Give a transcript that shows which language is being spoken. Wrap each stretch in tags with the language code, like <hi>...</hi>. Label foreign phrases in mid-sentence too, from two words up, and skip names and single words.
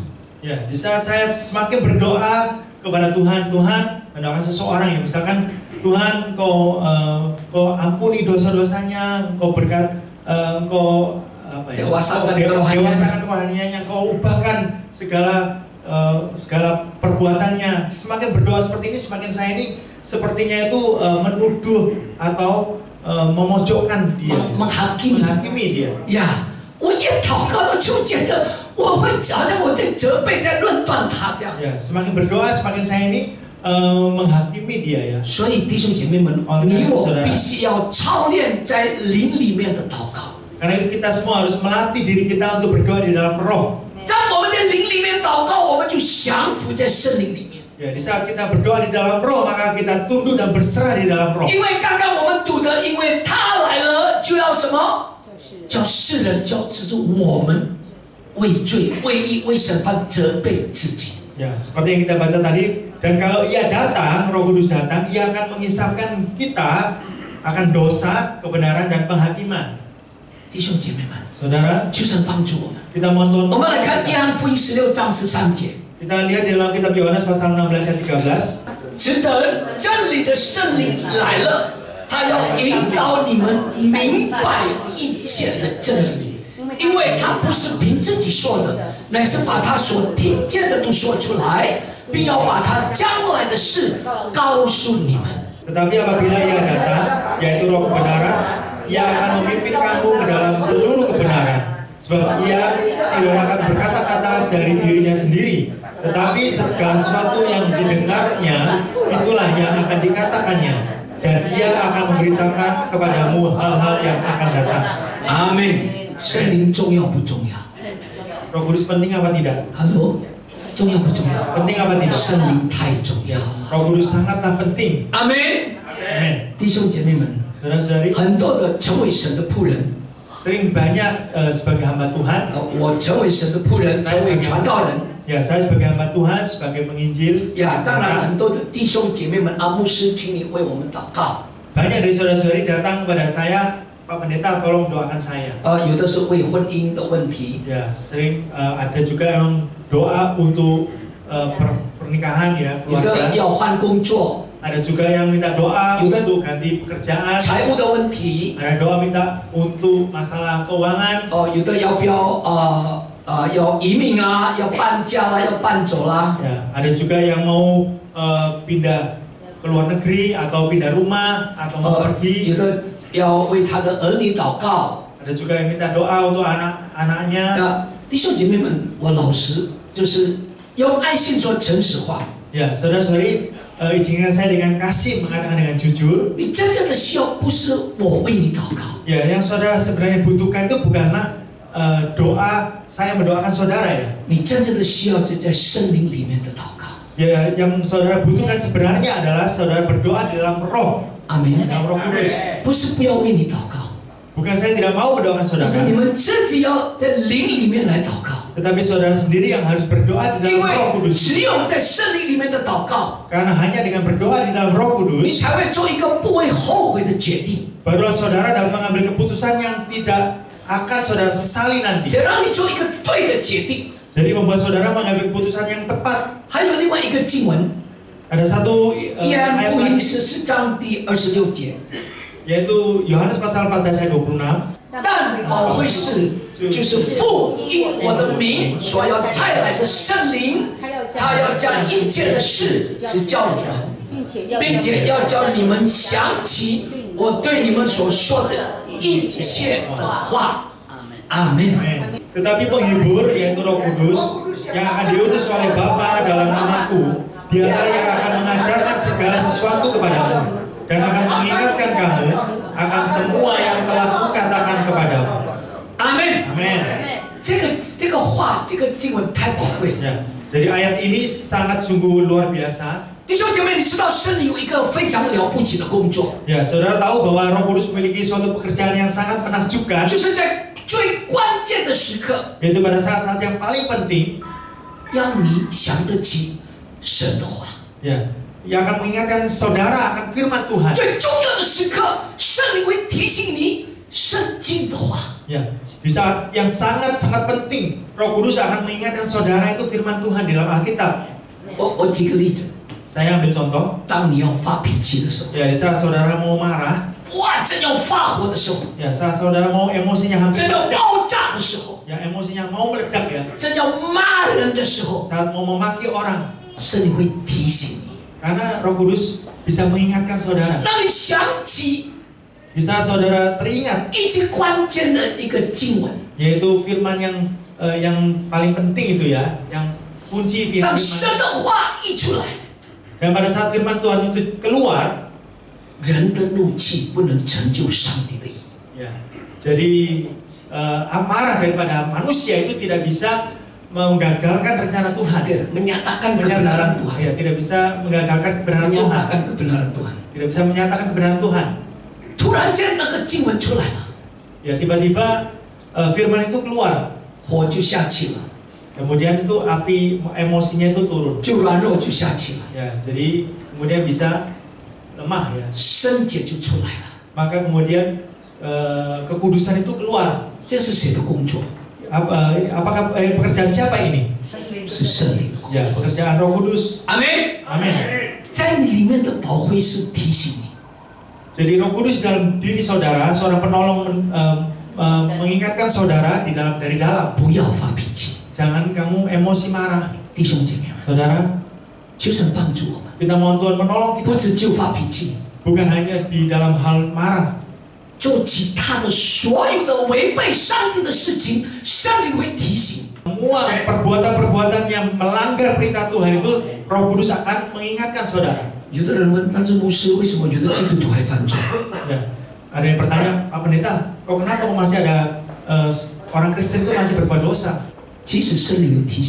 <id>Ya, di saat saya semakin berdoa kepada Tuhan, mendoakan seseorang yang misalkan Tuhan, Engkau ampuni dosa-dosanya, Engkau dewasakan kerohaniannya, Engkau ubahkan segala perbuatannya. Semakin berdoa seperti ini, semakin saya ini sepertinya itu menuduh atau memojokkan dia, menghakimi dia.</id> <zh>呀，我越祷告到就觉得我会好像我在责备、在论断他这样。</zh> <id>Ya, semakin berdoa, semakin saya ini menghakimi dia ya.</id> <zh>所以弟兄姐妹们，你我必须要操练在灵里面的祷告。</zh> <id>Karena itu kita semua harus melatih diri kita untuk berdoa di dalam roh.</id> <zh>当我们在灵里面祷告，我们就降服在圣灵里面。</zh> <id>Ya, di saat kita berdoa di dalam roh, maka kita tunduk dan berserah di dalam roh.</id> <zh>因为刚刚我们读的，因为他来了，就要什么？叫世人，就是我们为罪、为义、为审判责备自己。</zh> <id>Ya, seperti yang kita baca tadi. Dan kalau ia datang, Roh Kudus datang, ia akan mengisahkan kita akan dosa, kebenaran dan penghakiman.</id> <zh>弟兄姐妹们，</zh> <id>Saudara,</id> <zh>求神帮助我们。</zh> <id>kita mohon</id> <zh>我们来看约翰福音16章13节。</zh> <id>Kita lihat di dalam kitab Yohanes pasal 16 ayat 13.</id> <zh>只等真理的圣灵来了，他要引导你们明白一切的真理，因为他不是凭自己说的，乃是把他所听见的都说出来，并要把他将来的事告诉你们。</zh> <id>Tetapi apabila ia datang, yaitu Roh kebenaran, ia akan memimpin kamu ke dalam seluruh kebenaran. Sebab ia tidak akan berkata-kata dari dirinya sendiri, tetapi segala sesuatu yang didengarnya, itulah yang akan dikatakannya. Dan ia akan memberitakan kepadamu hal-hal yang akan datang. Amin.</id> <zh>圣灵重要不重要？</zh> <id>Roh Kudus penting apa tidak?</id> <zh>他说， 重要不重要？</zh> <id>Penting apa tidak?</id> <zh>圣灵太重要。</zh> <id>Roh Kudus sangatlah penting.</id> <zh>阿门。</zh> <id>Amin.</id> <zh>弟兄姐妹们，</zh> <id>Saudara-saudari,</id> <zh>很多的成为神的仆人，</zh> <id>sering banyak sebagai hamba Tuhan.</id> <zh>我成为神的仆人，成为传道人。</zh> <id>Ya, saya sebagai hamba Tuhan, sebagai penginjil.</id> <zh>呀，当然很多的弟兄姐妹们，阿牧师，请你为我们祷告。</zh> <id>Banyak dari saudara-saudari datang kepada saya, Pak Pendeta, tolong doakan saya.</id> <zh>有的是为婚姻的问题，</zh> <id>Ya, sering ada juga yang doa untuk pernikahan ya,</id> <zh>有的</zh> <id>keluarga.</id> <zh>要换工作，</zh> <id>Ada juga yang minta doa Yuda. untuk ganti pekerjaan.</id> <zh>财务的问题，</zh> <id>Ada doa minta untuk masalah keuangan.</id> <zh>有的要不要要移民啊，要搬家啦，要搬走啦。</zh> <id>Ya, ada juga yang mau pindah ke luar negeri atau pindah rumah atau mau pergi.</id> <zh>有的要为他的儿女祷告。</zh> <id>Ada juga yang minta doa untuk anak-anaknya.</id> <zh>弟兄姐妹们，我老实就是用爱心说诚实话。</zh> <id>Ya, saudara-saudari, izinkan saya dengan kasih mengatakan dengan jujur.</id> <zh>你真正的需要不是我为你祷告，</zh> <id>Ya, yang saudara sebenarnya butuhkan itu bukanlah doa saya mendoakan saudara ya.</id> <zh>你真正的需要就在圣灵里面的祷告。</zh> <id>Ya, yang saudara butuhkan sebenarnya adalah saudara berdoa di dalam roh,</id> <zh>阿门。</zh> <id>dalam Roh Kudus.</id> <zh>不是不要为你祷告，</zh> <id>Bukan saya tidak mau mendoakan</id> <zh>但是你</zh> <id>saudara,</id> <zh>们自己要在灵里面来祷告，</zh> <id>tetapi saudara sendiri yang harus berdoa di</id> <zh>因</zh> <id>dalam Roh</id> <zh>为</zh> <id>Kudus.</id> <zh>只有在圣灵里面的祷告，</zh> <id>Karena hanya dengan berdoa di dalam Roh</id> <zh>你</zh> <id>Kudus,</id> <zh>才会做一个不会后悔的决定，</zh> <id>barulah saudara dapat mengambil keputusan yang tidak akan saudara sesali nanti.</id> <zh>且让你做一个对的决定。</zh> <id>Jadi membuat saudara mengambil keputusan yang tepat.</id> <zh>还有另外一个经文，</zh> <id>Ada satu</id> <zh>约翰</zh> <id>ayat</id> <zh>福音</zh> <id>lagi,</id> <zh>14章第26节，</zh> <id>yaitu Yohanes pasal 14 ayat 26.</id> <zh>但保惠师就是父因我的名所要差来的圣灵，他要将一切的事指教你们，并且要叫你们想起我对你们所说的一切的话。阿门。</zh> <id>Amin. Tetapi penghibur yaitu Roh Kudus yang akan diutus oleh Bapa dalam namaku, dialah yang akan mengajarkan segala sesuatu kepadamu dan akan mengingatkan kamu akan semua yang telah kukatakan kepadamu.</id> <zh>阿门。</zh> <id>Amin.</id> <zh>这个话，这个经文太宝贵。</zh> <id>Ya, jadi ayat ini sangat sungguh luar biasa.</id> <zh>弟兄姐妹，你知道圣灵有一个非常了不起的工作，</zh> <id>Ya, saudara tahu bahwa Roh Kudus memiliki suatu pekerjaan yang sangat menakjubkan,</id> <zh>就是在最关键的时刻，</zh> <id>yaitu pada saat-saat yang paling penting,</id> <zh>让你想得起神的话。</zh> <id>ya, yang akan mengingatkan saudara akan firman Tuhan.</id> <zh>最重要的时刻，圣灵会提醒你圣经的话。</zh> <id>Ya, di saat yang sangat-sangat penting, Roh Kudus akan mengingatkan saudara itu firman Tuhan di dalam Alkitab.</id> <zh>我举个例子，</zh> <id>Saya ambil contoh,</id> <zh>当你要发脾气的时候，</zh> <id>ya di saat saudara mau marah,</id> <zh>哇，正要发火的时候，</zh> <id>ya saat saudara mau emosinya hampir</id> <zh>正要</zh> <id>meledak,</id> <zh>爆炸的时候，</zh> <id>ya emosinya mau meledak ya,</id> <zh>正要骂人的时候，</zh> <id>saat mau memaki orang,</id> <zh>圣灵会提醒你，</zh> <id>karena Roh Kudus bisa mengingatkan saudara.</id> <zh>让你想起</zh> <id>Di saat saudara teringat,</id> <zh>一句关键的一个经文。</zh> <id>yaitu firman yang paling penting itu ya, yang kunci</id> <zh>当</zh> <id>firman.</id> <zh>神的话一出来，</zh> <id>Dan pada saat firman Tuhan itu keluar,</id> <zh>人的怒气不能成就上帝的意。</zh> <id>ya, jadi amarah daripada manusia itu tidak bisa menggagalkan rencana Tuhan. menyatakan kebenaran Tuhan, Ya, tidak bisa menggagalkan kebenaran Tuhan. menyatakan kebenaran Tuhan. Tidak bisa menyatakan kebenaran Tuhan.</id> <zh>突然间那个经文出来了，</zh> <id>Ya, tiba-tiba firman itu keluar.</id> <zh>火就下去了，</zh> <id>Kemudian itu api emosinya itu turun.</id> <zh>就软弱就下去了，</zh> <id>Ya, jadi kemudian bisa lemah ya.</id> <zh>圣洁就出来了。</zh> <id>Maka kemudian kekudusan itu keluar.</id> <zh>这是谁的工作？</zh> <id>Apakah pekerjaan siapa ini?</id> <zh>是圣灵的工作。</zh> <id>Ya, pekerjaan Roh Kudus.</id> <zh>阿门。</zh> <id>Amin.</id> <zh>在你里面的保惠师提醒你，</zh> <id>Jadi Roh Kudus dalam diri saudara, seorang penolong mengingatkan saudara dari dalam.</id> <zh>不要发脾气。</zh> <id>Jangan kamu emosi marah.</id> <zh>弟兄姐妹们，</zh> <id>Saudara,</id> <zh>求神帮助我们，</zh> <id>kita mohon Tuhan menolong</id> <zh>不</zh> <id>kita.</id> <zh>只就发脾气，</zh> <id>Bukan hanya di dalam hal marah.</id> <zh>做其他的所有的违背上帝的事情，圣灵会提醒。</zh> <id>Semua perbuatan-perbuatan yang melanggar perintah Tuhan itu Roh Kudus akan mengingatkan saudara.</id> <zh>有的人问，但是牧师，为什么有的基督徒还犯罪？</zh> <id>Ya, ada yang bertanya, Pak Pendeta, kenapa masih ada orang Kristen itu masih berbuat dosa?</id>